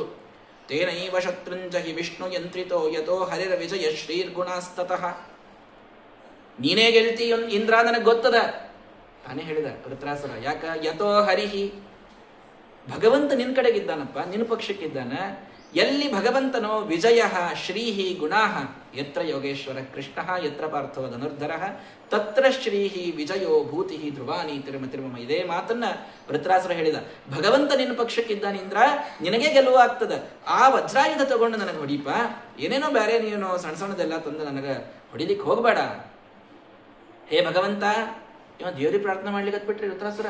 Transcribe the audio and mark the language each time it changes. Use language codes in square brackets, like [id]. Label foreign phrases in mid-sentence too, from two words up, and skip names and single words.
[sa] ತೇನೈವ ಶತ್ರುಂಜ ಹಿ ವಿಷ್ಣು ಯಂತ್ರಿತೋ ಯಥೋ ಹರಿರ ವಿಜಯ ಶ್ರೀರ್ಗುಣಾಸ್ತತಃ. [kn] ನೀನೇ ಗೆಲ್ತಿ ಇಂದ್ರ, ನನಗೆ ಗೊತ್ತದ ತಾನೇ ಹೇಳಿದ ವೃತ್ರಾಸುರ. ಯಾಕ? [sa] ಯಥೋ ಹರಿಹಿ, [kn] ಭಗವಂತ ನಿನ್ ಕಡೆಗಿದ್ದಾನಪ್ಪ, ನಿನ್ನ ಪಕ್ಷಕ್ಕಿದ್ದಾನ. ಎಲ್ಲಿ ಭಗವಂತನೋ [sa] ವಿಜಯ ಶ್ರೀಹಿ ಗುಣಾಹ, ಯತ್ರ ಯೋಗೇಶ್ವರ ಕೃಷ್ಣ ಯತ್ರ ಪಾರ್ಥೋ ಧನುರ್ಧರ ತತ್ರ ಶ್ರೀಹಿ ವಿಜಯೋ ಭೂತಿ ಧ್ರುವಾನಿ ತಿರುಮ ತಿರುಮ. [kn] ಇದೇ ಮಾತನ್ನ ವೃತ್ರಾಸುರ ಹೇಳಿದ. ಭಗವಂತ ನಿನ್ನ ಪಕ್ಷಕ್ಕಿದ್ದಾನೆ ಇಂದ್ರ, ನಿನಗೆ ಗೆಲುವು ಆಗ್ತದ. ಆ ವಜ್ರಾಯುಧ ತಗೊಂಡು ನನಗೆ ಹೊಡಿಪ, ಏನೇನೋ ಬೇರೆ ನೀನು ಸಣ್ಣ ಸಣ್ಣದೆಲ್ಲ ತಂದು ನನಗೆ ಹೊಡಿಲಿಕ್ಕೆ ಹೋಗಬೇಡ. ಹೇ ಭಗವಂತ, ಇವ ದೇವ್ರಿಗೆ ಪ್ರಾರ್ಥನೆ ಮಾಡ್ಲಿಕ್ಕೆ ಬಿಟ್ರಿ ವೃತ್ರಾಸುರ.